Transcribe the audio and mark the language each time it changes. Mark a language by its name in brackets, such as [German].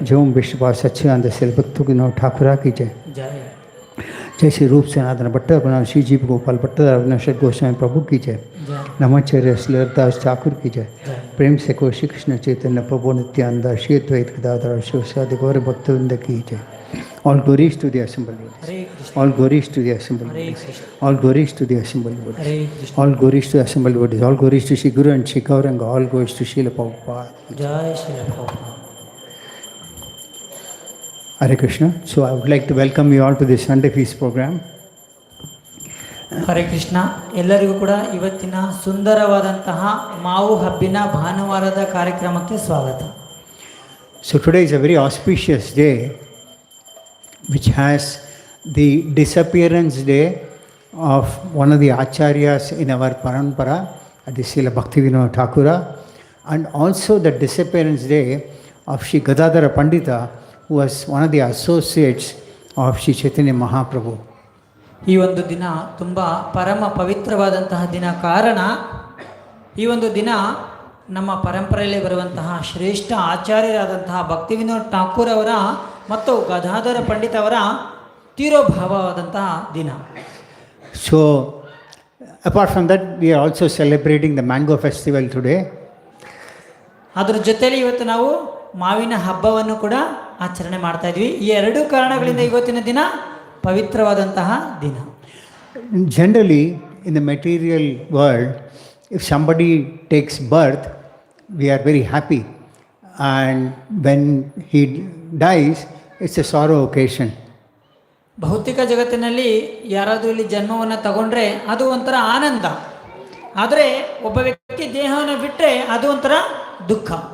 [Hindi] जय ओम विष्णुपाद सच्चिदानंद श्री भक्तिविनोद ठाकुरा की जय। जय। जय श्री रूप सनातन भट्टारक श्री जीव गोपाल भट्टारक गोस्वामी प्रभु की जय। नमाचार्य श्रीलदास ठाकुर की जय। प्रेम से को श्री कृष्ण चैतन्य प्रभु नित्यानंद श्री अद्वैत गदाधर शिवसादि गौर भक्तवृंद की जय। [English] All glories to the assembled bodies. All glories to the assembled bodies. All glories to the assembled bodies. All glories to the assembled bodies. All glories to Shri Guru and Shri Gauranga. All glories to Srila Prabhupada. Jai Srila Prabhupada. Hare Krishna. So I would like to welcome you all to this Sunday Feast program. [Kannada] Hare Krishna. ಎಲ್ಲರಿಗೂ ಕೂಡ ಇವತ್ತಿನ ಸುಂದರವಾದಂತಹ ಮಾವು ಹಬ್ಬಿನ ಭಾನುವಾರದ ಕಾರ್ಯಕ್ರಮಕ್ಕೆ ಸ್ವಾಗತ. [English] So today is a very auspicious day which has the disappearance day of one of the acharyas in our parampara, the Srila Bhaktivinoda Thakura, and also the disappearance day of Shri Gadadhar Pandita, who was one of the associates of Shri Chaitanya Mahaprabhu. [Kannada] ಈ ಒಂದು ದಿನ ತುಂಬ ಪರಮ ಪವಿತ್ರವಾದಂತಹ ದಿನ. ಕಾರಣ ಈ ಒಂದು ದಿನ ನಮ್ಮ ಪರಂಪರೆಯಲ್ಲಿ ಬರುವಂತಹ ಶ್ರೇಷ್ಠ ಆಚಾರ್ಯರಾದಂತಹ ಭಕ್ತಿವಿನೋದ ಠಾಕೂರ್ ಅವರ ಮತ್ತು ಗದಾಧರ ಪಂಡಿತ್ ಅವರ ತೀರೋಭಾವವಾದಂತಹ ದಿನ. [English] So Apart from that, we are also celebrating the mango festival today. [Kannada] ಅದ್ರ ಜೊತೆಲಿ ಇವತ್ತು ನಾವು ಮಾವಿನ ಹಬ್ಬವನ್ನು ಕೂಡ ಆಚರಣೆ ಮಾಡ್ತಾ ಇದ್ವಿ. ಈ ಎರಡು ಕಾರಣಗಳಿಂದ ಇವತ್ತಿನ ದಿನ ಪವಿತ್ರವಾದಂತಹ ದಿನ. [English] Generally, in the material world, if somebody takes birth, we are very happy. And when he dies, it's a sorrow occasion. [Kannada] ಭೌತಿಕ ಜಗತ್ತಿನಲ್ಲಿ ಯಾರಾದರೂ ಇಲ್ಲಿ ಜನ್ಮವನ್ನು ತಗೊಂಡ್ರೆ ಅದು ಒಂಥರ ಆನಂದ. ಆದರೆ ಒಬ್ಬ ವ್ಯಕ್ತಿ ದೇಹವನ್ನು ಬಿಟ್ಟರೆ ಅದು ಒಂಥರ ದುಃಖ.